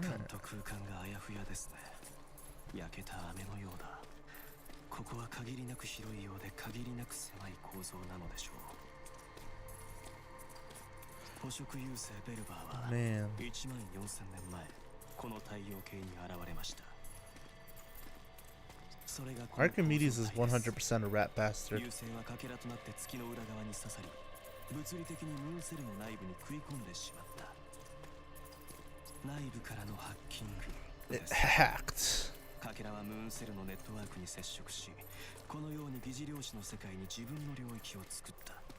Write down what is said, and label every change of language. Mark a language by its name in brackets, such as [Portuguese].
[Japanese] 間と空間があやふやですね。焼けた飴のようだ。ここは限りなく広いようで限りなく狭い構造なのでしょう。捕食優勢ベルバーは [English] Man. [Japanese] 1万4000年前この太陽系に現れました。それがこの [English] Archimedes is 100% a rat bastard. [Japanese] 優勢はかけらとなって月の裏側に刺さり、物理的にムーンセルの内部に食い込んでしまった。内部からのハッキングです。 [English] Hacked. [Japanese] かけらはムーンセルのネットワークに接触し、このように疑似量子の世界に自分の領域を作った。